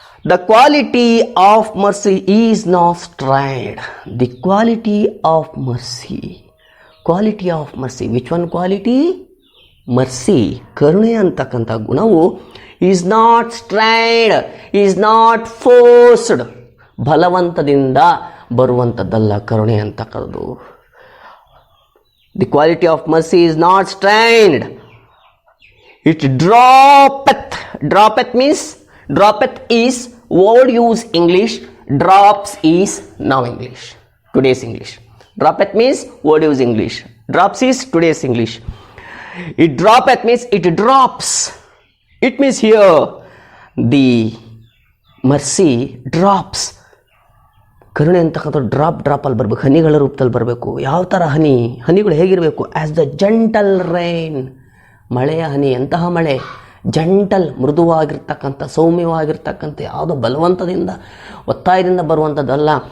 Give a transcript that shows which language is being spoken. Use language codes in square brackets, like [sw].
[en] The quality of mercy is not strained. The quality of mercy. Quality of mercy. Which one quality? Mercy. [kn] ಕರುಣೆ ಅಂತಕ್ಕಂಥ ಗುಣವು [en] is not strained, is not forced. [kn] ಬಲವಂತದಿಂದ ಬರುವಂಥದ್ದಲ್ಲ ಕರುಣೆ ಅಂತ ಕರೆದು. [en] The quality of mercy is not strained. It droppeth. Droppeth means, droppeth is old use English. Drops is now English, today's English. Droppeth means old use English. Drops is today's English. It droppeth means it drops. It means here the mercy drops. [kn] ಕರುಣೆ ಅಂತಕ್ಕಂಥ ಡ್ರಾಪಲ್ಲಿ ಬರಬೇಕು, ಹನಿಗಳ ರೂಪದಲ್ಲಿ ಬರಬೇಕು. ಯಾವ ಥರ ಹನಿಗಳು ಹೇಗಿರಬೇಕು? [en] as the gentle rain, [kn] ಮಳೆಯ ಹನಿ. ಎಂತಹ ಮಳೆ? ಜಂಟಲ್, ಮೃದುವಾಗಿರ್ತಕ್ಕಂಥ, ಸೌಮ್ಯವಾಗಿರ್ತಕ್ಕಂಥ, ಯಾವುದೋ ಬಲವಂತದಿಂದ ಒತ್ತಾಯದಿಂದ ಬರುವಂಥದ್ದಲ್ಲ.